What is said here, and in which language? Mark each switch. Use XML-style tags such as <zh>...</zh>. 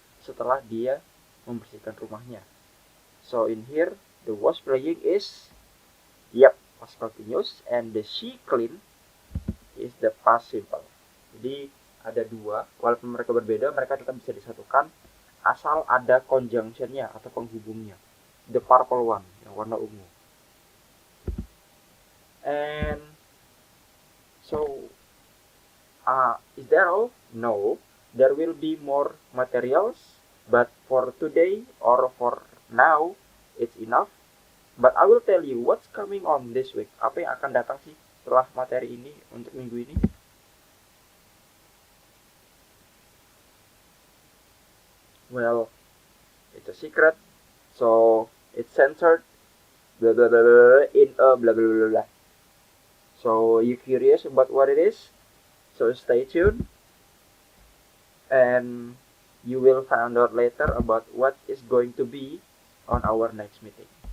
<id>Setelah dia membersihkan rumahnya.</id> <en>So in here, the was playing is past continuous, and the she clean is the past simple.</en> <id>Jadi ada dua, walaupun mereka berbeda, mereka tetap bisa disatukan asal ada conjunctionnya atau penghubungnya.</id> <en>The purple one,</en> <id>yang warna ungu.</id> <en>And so, is that all? No, there will be more materials, but for today or for now, it's enough. But I will tell you what's coming on this week.</en> <id>Apa yang akan datang sih setelah materi ini untuk minggu ini?</id> <en>Well, it's a secret, so it's censored, blah blah blah, blah in a blah blah blah blah. So you curious about what it is? So stay tuned, and you will find out later about what is going to be on our next meeting.</en>